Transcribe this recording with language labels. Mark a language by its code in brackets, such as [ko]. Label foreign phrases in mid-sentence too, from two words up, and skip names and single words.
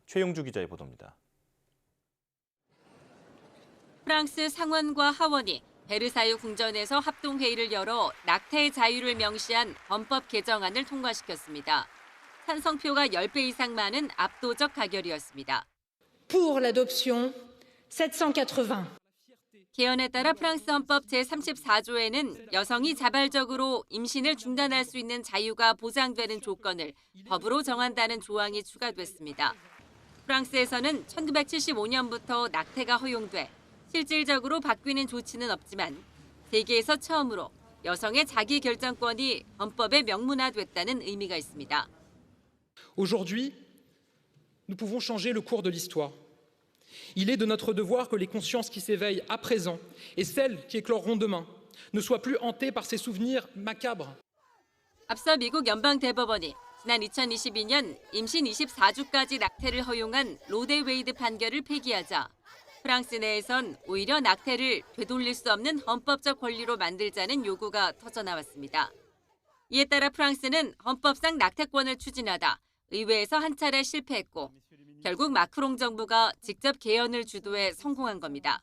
[ko] 최용주 기자의 보도입니다. 프랑스 상원과 하원이 베르사유 궁전에서 합동회의를 열어 낙태의 자유를 명시한 헌법 개정안을 통과시켰습니다. 찬성표가 10배 이상 많은 압도적 가결이었습니다. [fr] Pour l'adoption, 780. [ko] 개헌에 따라 프랑스 헌법 제34조에는 여성이 자발적으로 임신을 중단할 수 있는 자유가 보장되는 조건을 법으로 정한다는 조항이 추가됐습니다. 프랑스에서는 1975년부터 낙태가 허용돼 실질적으로 바뀌는 조치는 없지만 세계에서 처음으로 여성의 자기 결정권이 헌법에 명문화됐다는 의미가 있습니다. [fr] Aujourd'hui, nous pouvons changer le cours de l'histoire. Il est de notre devoir que les consciences qui s'éveillent à présent et celles qui écloront demain ne soient plus hantées par ces souvenirs macabres. [ko] 앞서 미국 연방대법원이 지난 2022년 임신 24주까지 낙태를 허용한 로데 웨이드 판결을 폐기하자 프랑스 내에선 오히려 낙태를 되돌릴 수 없는 헌법적 권리로 만들자는 요구가 터져나왔습니다. 이에 따라 프랑스는 헌법상 낙태권을 추진하다 의회에서 한 차례 실패했고 결국 마크롱 정부가 직접 개헌을 주도해 성공한 겁니다.